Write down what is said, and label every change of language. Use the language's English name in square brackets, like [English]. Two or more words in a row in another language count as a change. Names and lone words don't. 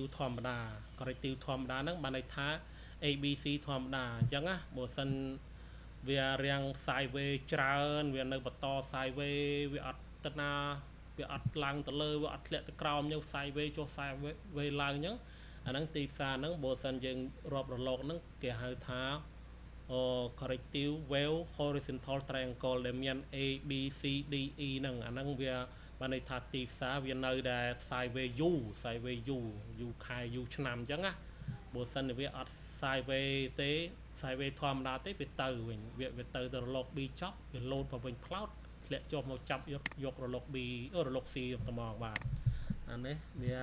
[Khmer] ធម្មតាហ្នឹងបានន័យថា ABC ធម្មតាអញ្ចឹងណាបើសិនវារាំង sideways ច្រើនវានៅបន្ត sideways វាអត់ទៅណាវាអត់ឡើងទៅលើវាអត់ធ្លាក់ទៅក្រោមយើង sideways ចុះ sideways ឡើងអញ្ចឹងអាហ្នឹងទីផ្សារ ហ្នឹងបើសិនយើងរាប់រលកហ្នឹងគេហៅថា [English] corrective wave horizontal triangle [Khmer] ដែលមាន A B C D E ហ្នឹងអាហ្នឹងវាបានន័យថាទីផ្សារវានៅដែល sideways U ខែ U ឆ្នាំអញ្ចឹងណាបើសិនវាអត់ sideways ទេ sideways ធម្មតាទេវាទៅវិញវាទៅរលក B ចប់វា លោតមកវិញផ្លោតធ្លាក់ចុះមកចាប់យករលក B រលក C ត្មងបាទអានេះវា